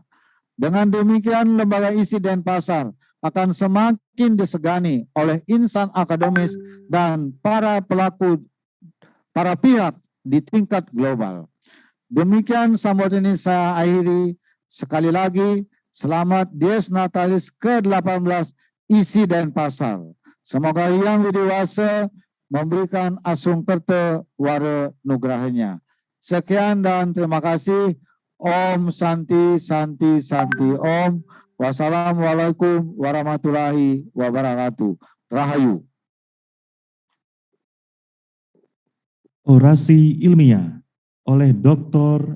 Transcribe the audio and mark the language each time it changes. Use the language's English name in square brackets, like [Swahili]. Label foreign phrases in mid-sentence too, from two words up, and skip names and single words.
[Indonesian] Dengan demikian, lembaga ISI Denpasar akan semakin disegani oleh insan akademis dan para pihak di tingkat global. Demikian sambutan ini saya akhiri. Sekali lagi, selamat Dies Natalis ke-18 ISI Denpasar. Semoga Hyang Widiwasa memberikan [Balinese] asung kerta wara nugrahnya. [Indonesian] Sekian dan terima kasih. [Sanskrit] Om Santi Santi Santi Om. [Arabic] والسلام عليكم ورحمة الله وبركاته. [Indonesian] Rahayu. Orasi ilmiah oleh Dr.